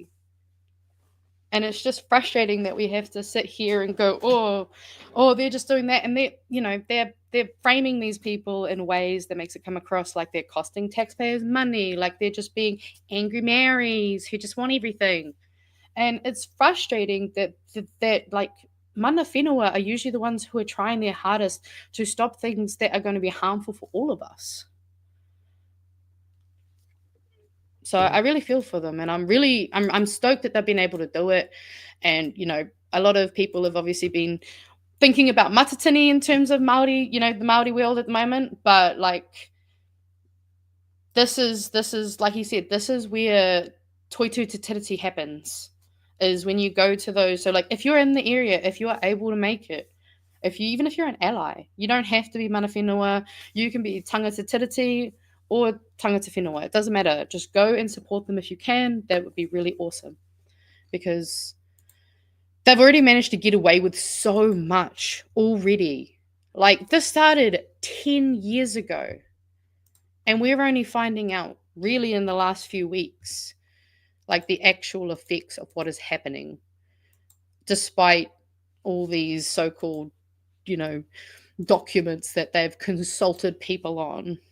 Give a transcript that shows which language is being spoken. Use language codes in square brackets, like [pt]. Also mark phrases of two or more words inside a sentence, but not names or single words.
[en] And it's just frustrating that we have to sit here and go, oh, they're just doing that, and they're framing these people in ways that makes it come across like they're costing taxpayers money, like they're just being angry Marys who just want everything. And it's frustrating that [mi] mana whenua [en] are usually the ones who are trying their hardest to stop things that are going to be harmful for all of us. So I really feel for them, and I'm stoked that they've been able to do it. And, you know, a lot of people have obviously been thinking about matatini in terms of Māori, you know, the Māori world at the moment. But like, this is like he said, this is where [mi] toitu te tiriti [en] happens, is when you go to those. So like, if you're in the area, if you are able to make it, even if you're an ally, you don't have to be [mi] mana whenua. [en] You can be [mi] tangata tiriti [en] or [mi] tangata whenua. [en] It doesn't matter. Just go and support them if you can. That would be really awesome, because they've already managed to get away with so much already. Like, this started 10 years ago, and we're only finding out really in the last few weeks, like, the actual effects of what is happening, despite all these so-called, you know, documents that they've consulted people on.